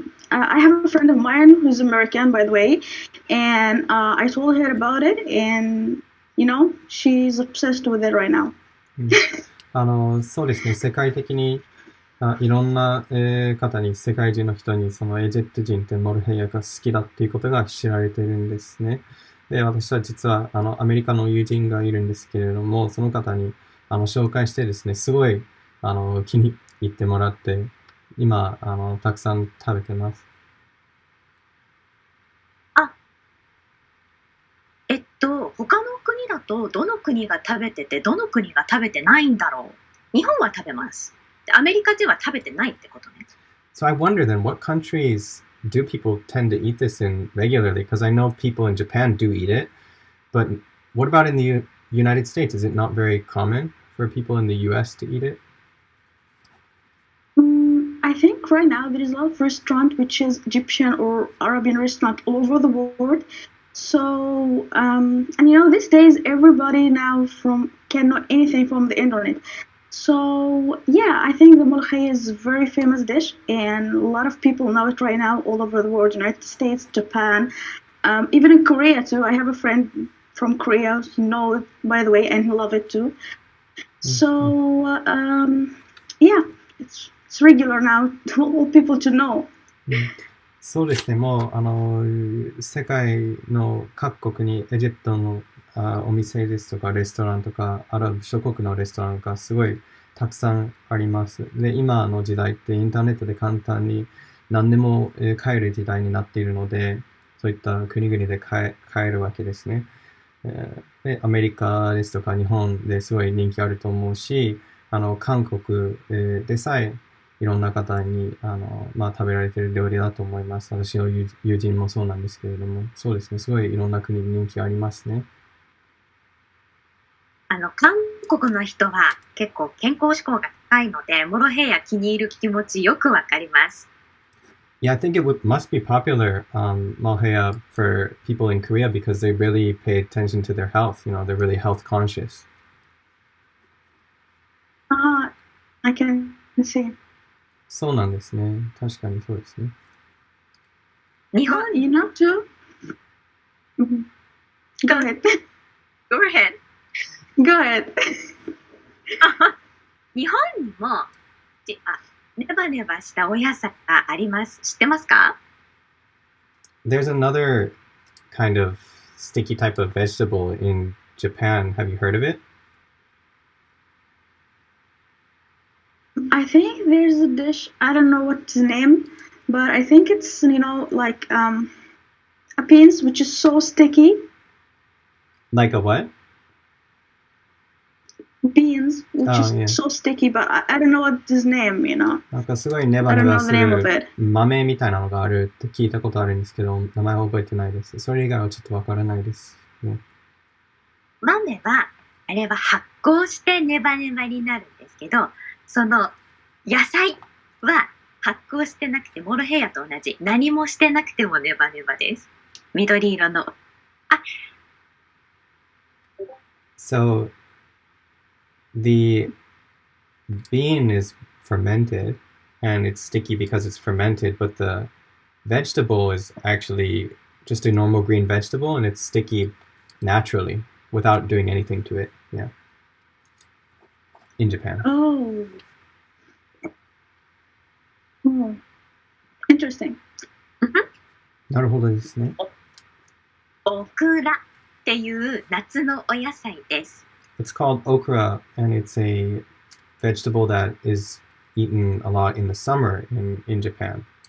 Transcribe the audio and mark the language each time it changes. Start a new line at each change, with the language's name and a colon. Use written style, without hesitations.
English: I have a friend of mine who's American, by the way, and I told her about it, and she's obsessed with it right now.
Japanese: そうですね、世界的にいろんな、方に、世界中の人に、そのエジプト人ってモルヘイヤが好きだっていうことが知られているんですね。で、私は実は、アメリカの友人がいるんですけれども、その方に、紹介してですね、すごい、気に入ってもらって、今、たくさん食べてます。他の国だと、どの国が食べてて、どの国が食べてないんだろう。日本は食べます。アメリカでは食べてないってことね。
English: So I wonder then, what countries do people tend to eat this in regularly? Because I know people in Japan do eat it, but what about in the United States? Is it not very common for people in the US to eat it? I think right now there is a lot of restaurant which is Egyptian or Arabian restaurant all over the world. So, and these days everybody now can know anything from the internet. So, yeah, I think the mulkhaya is a very famous dish, and a lot of people know it right now all over the world, United States, Japan, even in Korea too. I have a friend from Korea who knows it, by the way, and he loves it too. So, yeah, it's regular now to all people to know.
Japanese: そうですね、もう世界の各国にエジプトのお店ですとかレストランとかアラブ諸国のレストランがすごいたくさんあります。で、今の時代ってインターネットで簡単に何でも買える時代になっているので、そういった国々で買えるわけですね。で、アメリカですとか日本ですごい人気あると思うし、韓国でさえいろんな方に食べられている料理だと思います。私の友人もそうなんですけれども、そうですね、すごいいろんな国に人気ありますね。韓国の人は結構健康志向が高いので、モロヘイヤ気に入る気持ちよくわかります。
English: Yeah, I think must be popular, Malhaya, for people in Korea because they really pay attention to their health. You know, they're really health conscious. I can see.
Japanese: そうなんですね。確かにそうですね。日本
English: You know too? Mhm. Go ahead. Go ahead. Go ahead.
Japanese: 日本にもネバネバしたお野菜があります。知ってますか？
English: There's another kind of sticky type of vegetable in Japan. Have you heard of it? I think there's a dish, I don't know what's the name, but I think it's, like a beans which is so sticky. Like a what? Beans, which is yeah. so sticky, but I don't know what's his name,
Japanese: なんかすごいネバ
English: I
Japanese: ネ
English: don't
Japanese: バ
English: know
Japanese: す
English: the name of
Japanese: る
English: it.
Japanese: 豆みたいなのがあるって聞いたことあるんですけど、名前は覚えてないです。それ以外はちょっとわからないです、ね。豆は、あれは発酵してネバネバになるんですけど、その野菜は発酵してなくて、モロヘイヤと同じ。何もしてなくてもネバネバです。緑色の。
English: So, the bean is fermented and it's sticky because it's fermented, but the vegetable is actually just a normal green vegetable and it's sticky naturally without doing anything to it. Yeah. In Japan. Oh. Interesting.
Japanese: なるほどですね。オクラっていう夏のお野菜です。
English: It's called okra and it's a vegetable that is eaten a lot in the summer in Japan.